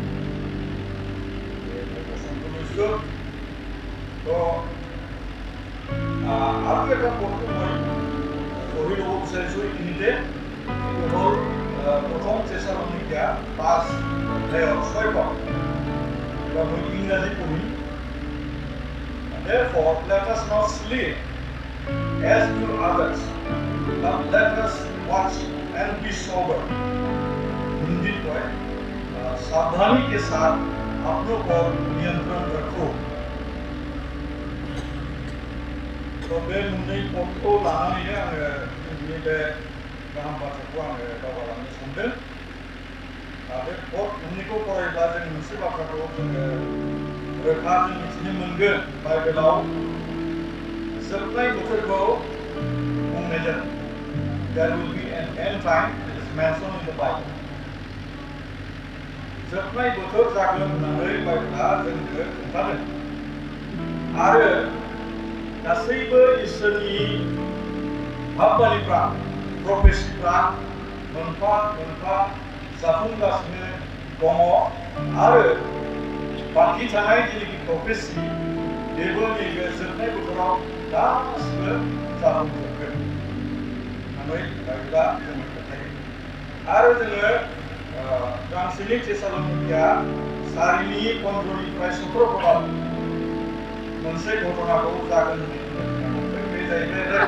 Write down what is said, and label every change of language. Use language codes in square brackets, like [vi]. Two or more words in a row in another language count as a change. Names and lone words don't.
[as] আৰু এটা পদটো মই পঢ়ি ল'ব বিচাৰিছোঁ এইখিনিতে এইটো হ'ল প্ৰথম থেছালনিকা 5:6 এবার মই ইংৰাজী পঢ়িম [en] Therefore let us not sleep as do others but let us watch and be sober [hi] हिंदी में सावधानी के साथ अपनों पर नियंत्रण रखो [brx] तो बे मुंनै पदखौ लानानैनो आङो दिनै बे गाहाम बाथ्राखौ आङो दावगालांनो सानदों बे पद मोननैखौ फरायोब्ला जों मोनसे बाथ्राखौ जोङो रोखा जों मिथिनो मोनगोन बाइबेलाव जोबनाय बोथोरखौ बुंनाय जादों [en] There will be an end time that is mentioned in the Bible [brx] जोबनाय बोथोर जागोन होननानै बाइबेला जोंनो खोन्थादों आरो गासैबो इसोरनि हाबाफारिफ्रा प्रफेसिफ्रा मोनफा मोनफा जाफुंगासिनो दङ आरो बाखि थानाय जेनेखि प्रफेसि बेबो नैबे जोबनाय बोथोराव गासिबो जाफुंजोबगोन होननानै बाइबेला जोंनो खोन्थायो आरो जोङो गांसेनि थेसालनिका 4:15 निफ्राय 17 पदआव मोनसे घटनाखौ जागोन होननानै बे जाहैबाय